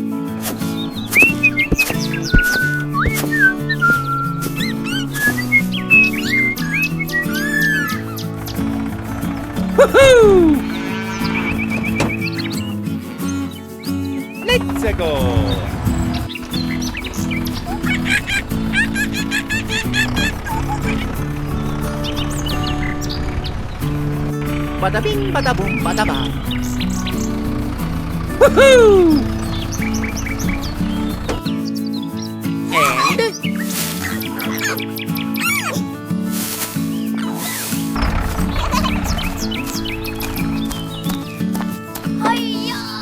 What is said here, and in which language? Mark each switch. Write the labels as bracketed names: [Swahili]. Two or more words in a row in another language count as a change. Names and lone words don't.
[English] Woohoo! Let's go! Bada bing, bada boom, bada ba. Woohoo! And Hiya!